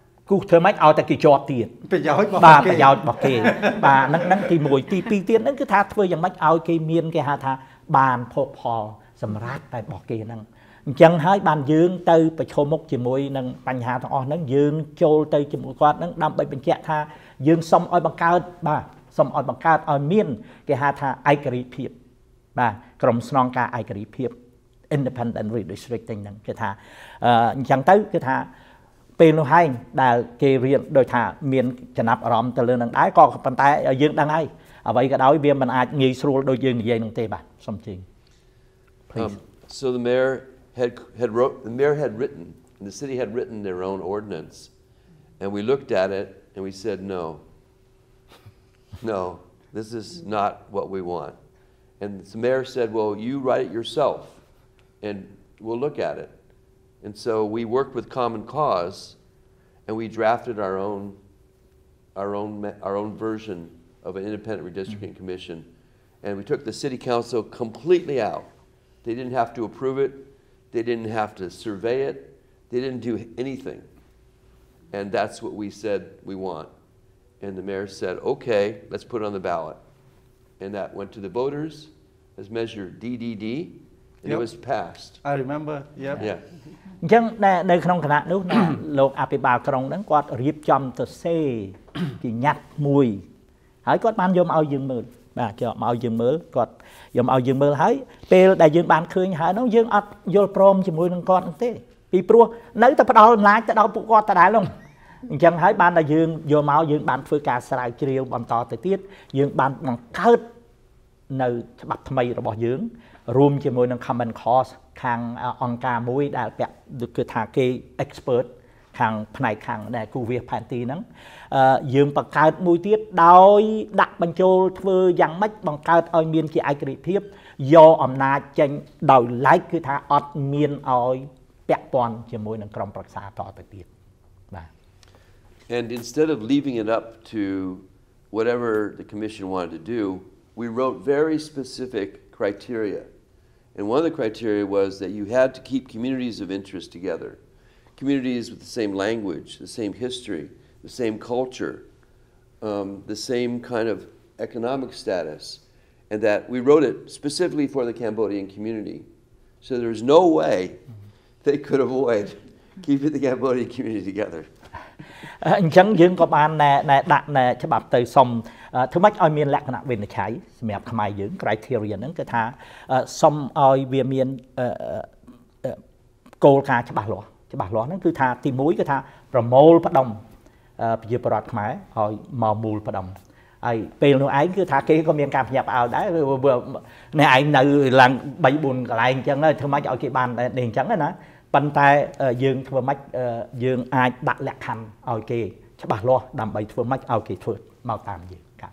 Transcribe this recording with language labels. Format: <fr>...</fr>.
<km>គូសធ្វើម៉េចឲ្យតែគេជាប់ទៀតប្រយោជន៍របស់គេបាទប្រយោជន៍របស់គេបាទហ្នឹងទី1ទី2ទៀតហ្នឹងគឺថាធ្វើយ៉ាងម៉េចឲ្យគេមានគេហៅថាបានភោគផលសម្រាប់តែរបស់គេហ្នឹងអញ្ចឹងហើយបានយើងទៅប្រឈមមុខជាមួយនឹងបញ្ហាទាំងអស់ហ្នឹងយើងចូលទៅជាមួយគាត់ហ្នឹងដើម្បីបញ្ជាក់ថាយើងសុំឲ្យបង្កើតបាទសុំឲ្យបង្កើតឲ្យមានគេហៅថាឯករាជ្យភាពបាទក្រុមស្នងការឯករាជ្យភាព</km> <en>independent redistricting</en> <km>ហ្នឹងគេថា អញ្ចឹងទៅគឺថាពេលនោះហើយដែលគេរៀនដោយថាមានចំណាប់អារម្មណ៍ទៅលើនឹងដែរក៏ប៉ុន្តែយើងដឹងហើយអ្វីក៏ដោយវាមិនអាចងាយស្រួលដូចយើងនិយាយនឹងទេបាទសូមជឿ</km> <en>So the mayor had written and the city had written their own ordinance and we looked at it and we said no this is not what we want and the mayor said well you write it yourself and we'll look at it. And so we worked with Common Cause, and we drafted our own version of an independent redistricting commission. And we took the city council completely out. They didn't have to approve it. They didn't have to survey it. They didn't do anything. And that's what we said we want. And the mayor said, okay, let's put it on the ballot. And that went to the voters as measure DDD, and it was passed. I remember, yeah. Yeah.</en> <km>អញ្ចឹងនៅក្នុងគណៈនោះណាលោកអភិបាលក្រុងហ្នឹងគាត់រៀបចំទៅសេជាញត្តិមួយហើយគាត់បានយកមកឲ្យយើងមើលបាទយកមកឲ្យយើងមើលគាត់យកមកឲ្យយើងមើលហើយពេលដែលយើងបានឃើញហើយនោះយើងអត់យល់ព្រមជាមួយនឹងគាត់ទេពីព្រោះនៅតែផ្ដល់អំណាចទៅដល់ពួកគាត់ដដែលនោះអញ្ចឹងហើយបានតែយើងយកមកយើងបានធ្វើការស្រាវជ្រាវបន្តទៅទៀតយើងបានបង្កើត នៅច្បាប់ថ្មីរបស់យើងរួមជាមួយនឹង Common Cause ខាងអង្គការមួយដែលពាក់គឺថាគេ expert ខាងផ្នែកខាងដែលគូវាសផែនទីហ្នឹងយើងបង្កើតមួយទៀតដោយដាក់បញ្ចូលធ្វើយ៉ាងម៉េចបង្កើតឲ្យមានជាឯករាជ្យភាពយកអំណាចចេញដោយឡែកគឺថាអត់មានឲ្យពាក់ព័ន្ធជាមួយនឹងក្រុមប្រឹក្សាតទៅទៀតបាទ</km> <en>And instead of leaving it up to whatever the commission wanted to do, we wrote very specific criteria. And one of the criteria was that you had to keep communities of interest together. Communities with the same language, the same history, the same culture, the same kind of economic status. And that we wrote it specifically for the Cambodian community. So there's no way they could avoid keeping the Cambodian community together.</en> <km>អញ្ចឹងយើងក៏បានដាក់ច្បាប់ទៅសុំធ្វើម៉េចឲ្យមានលក្ខណៈវិនិច្ឆ័យសម្រាប់ខ្មែរយើង criteria ហ្នឹងគឺថាសុំឲ្យវាមាន គោលការណ៍ច្បាស់លាស់ហ្នឹងគឺថាទី1គឺថាប្រមូលផ្ដុំប្រជាពលរដ្ឋខ្មែរឲ្យមកមូលផ្ដុំហើយពេលនោះឯងគឺថាគេក៏មានការភ្ញាក់ផ្អើលដែរនេះឯងនៅឡើង3 4កន្លែងអញ្ចឹងធ្វើម៉េចឲ្យគេបាននេះអញ្ចឹងណាប៉ុន្តែយើងធ្វើម៉េចយើងអាចដាក់លក្ខខណ្ឌឲ្យគេច្បាស់លាស់ដើម្បីធ្វើម៉េចឲ្យគេធ្វើមកតាមយើង</km>